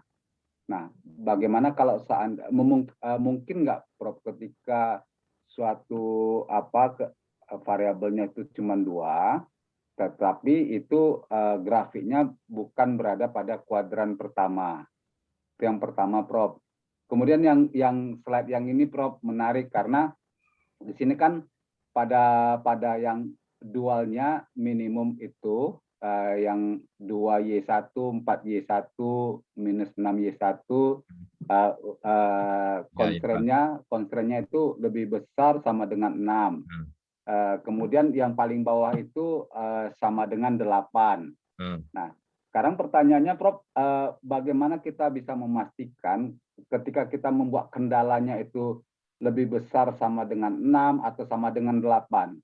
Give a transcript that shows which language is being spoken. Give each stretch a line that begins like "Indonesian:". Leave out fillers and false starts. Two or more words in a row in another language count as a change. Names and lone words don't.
Indonesian: Nah, bagaimana kalau mungkin nggak Prof ketika suatu variabelnya itu cuma 2, tetapi itu grafiknya bukan berada pada kuadran pertama. Itu yang pertama, Prof. Kemudian yang slide yang ini, Prof, menarik karena di sini kan pada yang dualnya minimum itu yang 2Y1, 4Y1, minus 6Y1, constraint-nya itu lebih besar sama dengan 6. Kemudian yang paling bawah itu sama dengan 8. Nah, sekarang pertanyaannya Prof, bagaimana kita bisa memastikan ketika kita membuat kendalanya itu lebih besar sama dengan 6 atau sama dengan 8?